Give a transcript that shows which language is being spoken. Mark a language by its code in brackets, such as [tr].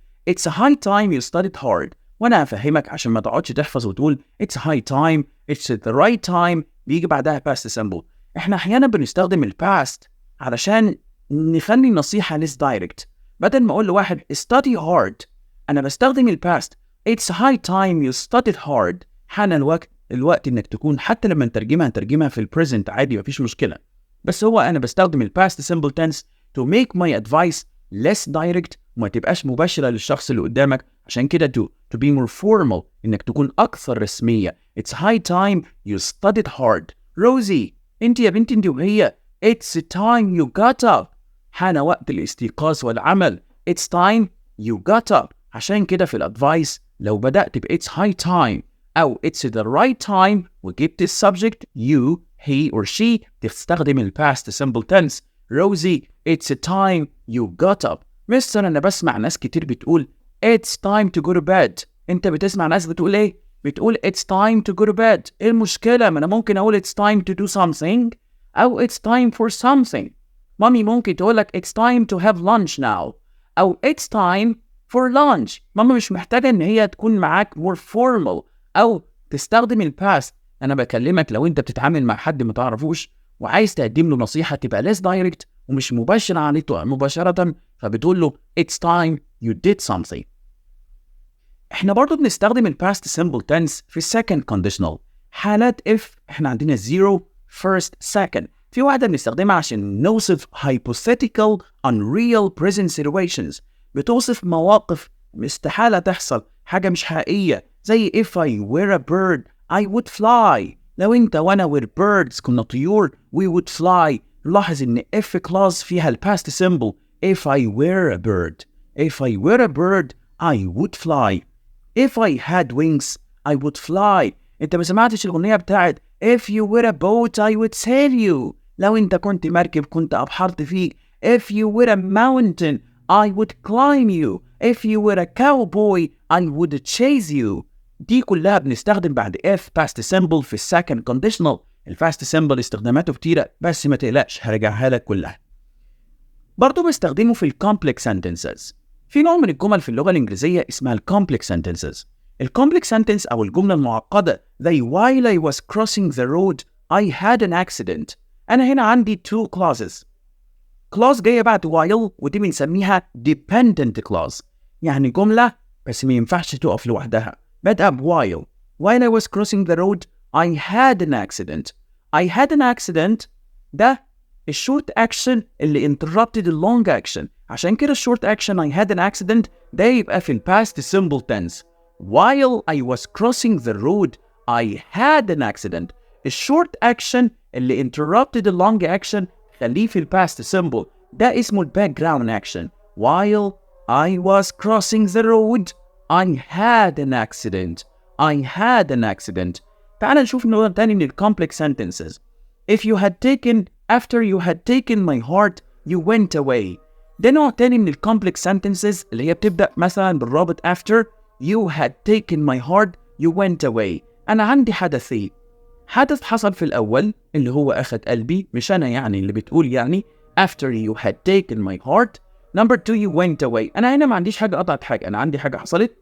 [en] It's high time you studied hard. [ar] وأنا هفهمك عشان ما تقعدش تحفظ وتقول [en] It's high time. It's the right time. [ar] بيجي بعدها past simple. إحنا أحيانا بنستخدم ال past علشان نخلي النصيحة [en] less direct. [ar] بدل ما أقول لواحد [en] study hard [ar] أنا بستخدم ال past. [en] It's high time you studied hard. [ar] حان الوقت إنك تكون، حتى لما نترجمها في ال present عادي مفيش مشكلة، بس هو أنا بستخدم ال past simple tense [en] to make my advice less direct [ar] وما تبقاش مباشرة للشخص اللي قدامك. عشان كده [en] to be more formal [ar] إنك تكون أكثر رسمية. [en] It's high time you studied hard. [ar] روزي انت يا بنتي انت وهي [en] It's time you got up. [ar] حان وقت الاستيقاظ والعمل. [en] It's time you got up. [ar] عشان كده في الادفايس لو بدأت ب [en] it's high time [ar] أو [en] it's the right time [ar] وجبت السبجكت you, he or she تستخدم ال past simple tense. [en] Rosie it's time you got up. [ar] مستر أنا بسمع ناس كتير بتقول [en] it's time to go to bed. [ar] أنت بتسمع ناس بتقول إيه؟ بتقول [en] it's time to go to bed. [ar] إيه المشكلة؟ ما أنا ممكن أقول [en] it's time to do something [ar] أو [en] it's time for something. [ar] مامي ممكن تقولك [en] it's time to have lunch now [ar] أو [en] it's time for lunch. [ar] ماما مش محتاجة إن هي تكون معاك [en] more formal [ar] أو تستخدم ال past. أنا بكلمك لو أنت بتتعامل مع حد ما تعرفوش وعايز تقدم له نصيحة تبقى [en] less direct [ar] ومش مباشرة عليه مباشرة، فبتقول له [en] it's time you did something. [ar] إحنا برضو بنستخدم ال past simple tense في second conditional. حالات if إحنا عندنا zero first second. في واحدة بنستخدمها عشان نوصف [en] hypothetical unreal present situations. [ar] بتوصف مواقف استحالة تحصل، حاجة مش حقيقية، زي [en] if I were a bird I would fly. [ar] لو انت وانا [en] were birds [ar] كنا طيور [en] we would fly. [ar] لاحظ ان if clause فيها ال past simple [en] if I were a bird. If I were a bird I would fly. If I had wings I would fly. [ar] انت ما سمعتش الأغنية بتاعت [en] if you were a boat I would sail you. [ar] لو انت كنت مركب كنت أبحرت فيك. [en] If you were a mountain I would climb you. If you were a cowboy I would chase you. [ar] دي كلها بنستخدم بعد if past simple في second conditional. الفاست simple استخداماته كتيرة بس ما تقلقش هرجعها لك كلها. برضو بستخدمه في complex sentences. في نوع من الجمل في اللغة الإنجليزية اسمها complex sentences. [en] complex sentence [ar] أو الجملة المعقدة زي [en] while I was crossing the road I had an accident. [ar] أنا هنا عندي two clauses. clause جاية بعد while ودي بنسميها dependent clause. يعني جملة بس ما ينفعش تقف لوحدها. بدأ [en] while I was crossing the road I had an accident. I had an accident [ar] ده الشورت [en] action [ar] اللي [en] interrupted the long action. [ar] عشان كده الشورت [en] action I had an accident [ar] ده يبقى في [en] past simple tense. While I was crossing the road I had an accident. [ar] الشورت [en] action [ar] اللي [en] interrupted the long action [ar] خليه في [en] past simple. [ar] ده اسمه [en] background action. While I was crossing the road I had an accident. I had an accident. [ar] تعال نشوف نوع تاني من complex sentences. [en] If you had taken after you had taken my heart you went away. [ar] ده نوع تاني من complex sentences اللي هي بتبدأ مثلا بالرابط [en] after you had taken my heart you went away. [ar] أنا عندي حدثين. حدث حصل في الأول اللي هو أخذ قلبي، مش أنا يعني اللي بتقول يعني [en] after you had taken my heart. Number 2 you went away. [ar] أنا هنا ما عنديش حاجة قطعت حاجة، أنا عندي حاجة حصلت.